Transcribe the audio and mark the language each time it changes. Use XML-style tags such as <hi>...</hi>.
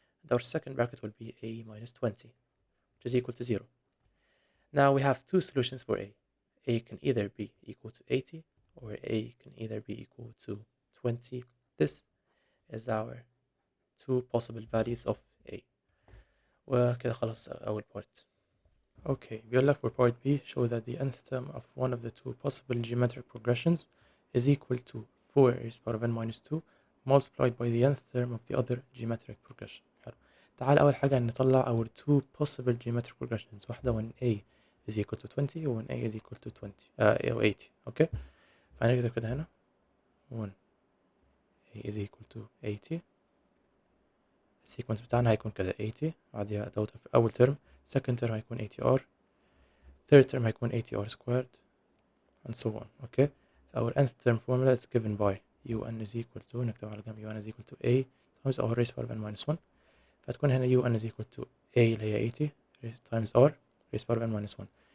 <en>And our second bracket will be A minus 20, which is equal to 0. Now we have two solutions for A. A can either be equal to 80 or A can either be equal to 20. This is our two possible values of A.</en> <ar>وكده خلاص أول part.</ar> <en>Okay,</en> <ar>بيقول لك</ar> <en>for part B show that the nth term of one of the two possible geometric progressions is equal to 4 raised power of n minus 2 multiplied by the nth term of the other geometric progression.</en> <ar>حلو. تعال أول حاجة نطلع</ar> <en>our two possible geometric progressions.</en> <ar>واحدة</ar> <en>when A is equal to 20 و when A is equal to 20 أو 80.</en> <ar>أوكي. فهنكتب كده هنا</ar> <en>when A is equal to 80.</en> <ar>السيكونس بتاعنا هيكون كده 80 بعديها دوت في أول ترم.</ar> <en>second term هيكون 80R. third term هيكون 80R squared and so on. Okay. Our nth term formula is given by un is equal to</en> <ar>نكتب على جنب</ar> <en>un is equal to A times R raised power of n minus 1.</en> <ar>فتكون هنا</ar> <en>un is equal to A</en> <ar>اللي هي</ar> <en>80 times R raised power of n minus 1.</en>